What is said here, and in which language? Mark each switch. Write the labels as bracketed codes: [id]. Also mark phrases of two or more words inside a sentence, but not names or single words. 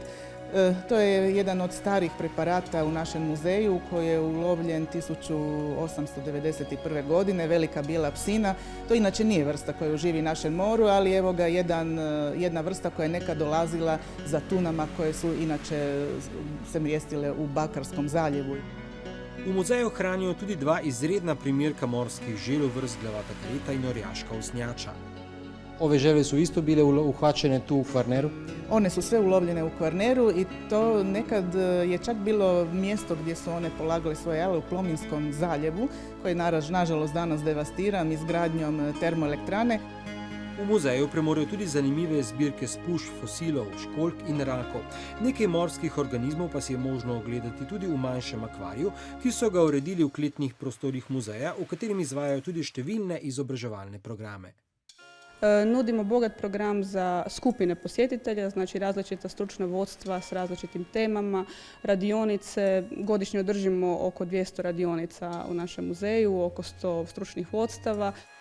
[hr] To je jedan od starih preparata u našem muzeju koji je ulovljen 1891. godine, velika bijela psina. To inače nije vrsta koja živi u našem moru, ali evo ga jedna vrsta koja je nekad dolazila za tunama koje su inače se mrijestile u Bakarskom zaljevu. [sl] V muzeju hranijo tudi dva izredna primerka morskih želv, vrst glavata kareta in orjaška usnjača. [hr] Ove želve su isto bile uhvaćene tu u Kvarneru? One su sve ulovljene u Kvarneru i to nekad je čak bilo mjesto gdje su one polagale svoje jale u Plominskom zaljevu, koji je nažalost danas devastiran izgradnjom termoelektrane. [sl] V muzeju premorejo tudi zanimive zbirke spušč, fosilov, školjk in rakov. Nekaj morskih organizmov pa si je možno ogledati tudi v manjšem akvariju, ki so ga uredili v kletnih prostorih muzeja, v katerem izvajajo tudi številne izobraževalne programe. [hr] Nudimo bogat program za skupine posjetitelja, različita stručna vodstva s različitim temama, radionice. Godišnje održimo oko 200 radionica u našem muzeju, oko 100 stručnih vodstava.